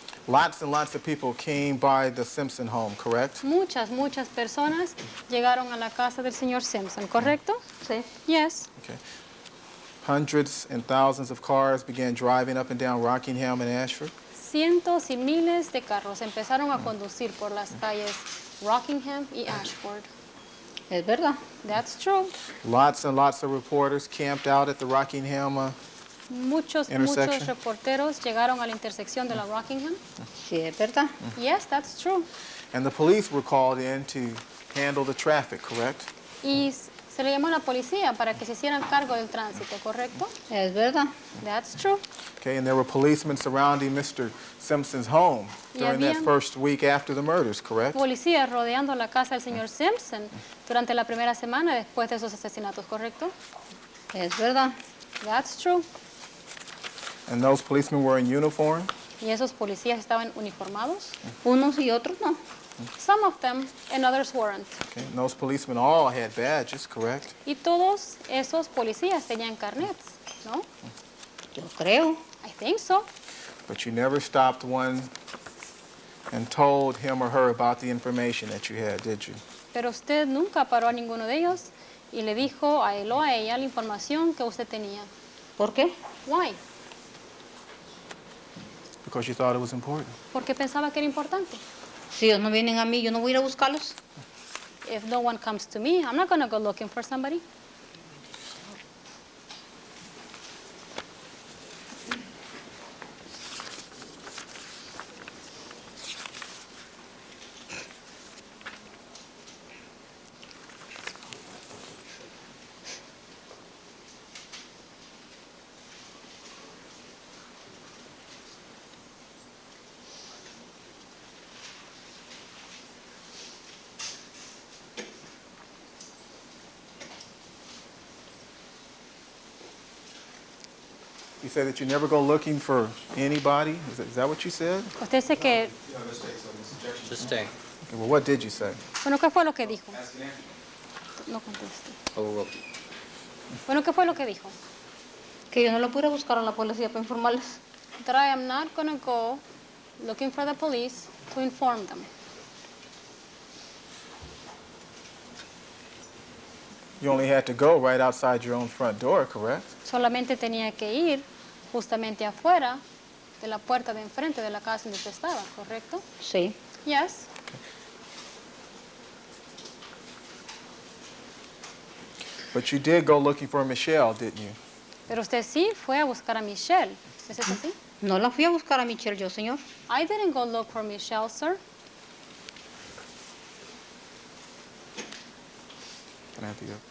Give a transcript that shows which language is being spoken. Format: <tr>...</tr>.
<en>lots and lots of people came by the Simpson home, correct?</en> <es>muchas personas llegaron a la casa del señor Simpson, ¿correcto? Sí.</es> <en>Yes. Okay. Hundreds and thousands of cars began driving up and down Rockingham and Ashford.</en> <es>Cientos y miles de carros empezaron a conducir por las calles Rockingham y Ashford. Es verdad.</es> <en>That's true. Lots and lots of reporters camped out at the Rockingham.</en> <es>Muchos</es> <en>Intersection.</en> <es>reporteros llegaron a la intersección de la Rockingham. Sí, es verdad.</es> <en>Yes, that's true. And the police were called in to handle the traffic, correct?</en> <es>Y se le llamó a la policía para que se hicieran cargo del tránsito, ¿correcto? Es verdad.</es> <en>That's true. Okay, and there were policemen surrounding Mr. Simpson's home</en> <es>Y</es> <en>during that</en> <es>habían-</es> <en>first week after the murders, correct?</en> <es>Policías rodeando la casa del señor Simpson durante la primera semana después de esos asesinatos, ¿correcto? Es verdad.</es> <en>That's true. And those policemen were in uniform?</en> <es>Y esos policías estaban uniformados. Unos y otros no.</es> <en>Some of them and others weren't. Okay, and those policemen all had badges, correct?</en> <es>Y todos esos policías tenían carnets, ¿no? Yo creo.</es> <en>I think so. But you never stopped one and told him or her about the information that you had, did you?</en> <es>Pero usted nunca paró a ninguno de ellos y le dijo a él o a ella la información que usted tenía. ¿Por qué?</es> <en>Why? Because you thought it was important.</en> <es>Porque pensaba que era importante. Si ellos no vienen a mí, yo no voy a ir a buscarlos.</es> <en>If no one comes to me, I'm not going to go looking for somebody. You said that you never go looking for anybody? Is that what you said?</en> <es>Usted dice que...</es> <en>Just stay. Okay, well, what did you say?</en> <es>Bueno, ¿qué fue lo que dijo? No conteste. Oh, Bueno, ¿qué fue lo que dijo? Que yo no lo pudiera buscar a la policía para informarles.</es> <en>That I am not going to go looking for the police to inform them. You only had to go right outside your own front door, correct?</en> <es>Solamente tenía que ir justamente afuera de la puerta de enfrente de la casa donde usted estaba, ¿correcto? Sí.</es> <en>Yes. But you did go looking for Michelle, didn't you?</en> <es>Pero usted sí fue a buscar a Michelle. ¿Es eso así? No la fui a buscar a Michelle yo, señor.</es> <en>I didn't go look for Michelle, sir. Can I have the-</en>